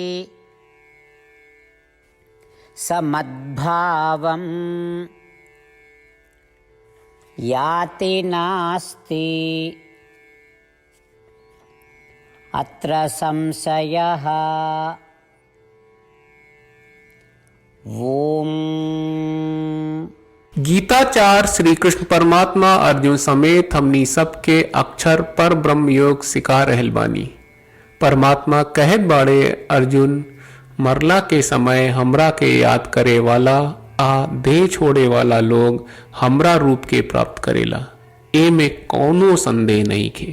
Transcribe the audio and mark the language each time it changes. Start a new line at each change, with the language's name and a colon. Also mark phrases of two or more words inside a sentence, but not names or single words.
Sanskrit: स मद्भावम् याति नास्ति अत्र संशयः। ओम।
Bhojpuri: गीताचार्य श्री कृष्ण परमात्मा अर्जुन समेत हमनी सबके अक्षर पर ब्रह्म योग सिखा रहल बानी। परमात्मा कहत बाड़े, अर्जुन मरला के समय हमरा के याद करे वाला आ देह छोड़े वाला लोग हमरा रूप के प्राप्त करेला, ए में कौनो संदेह नहीं खे।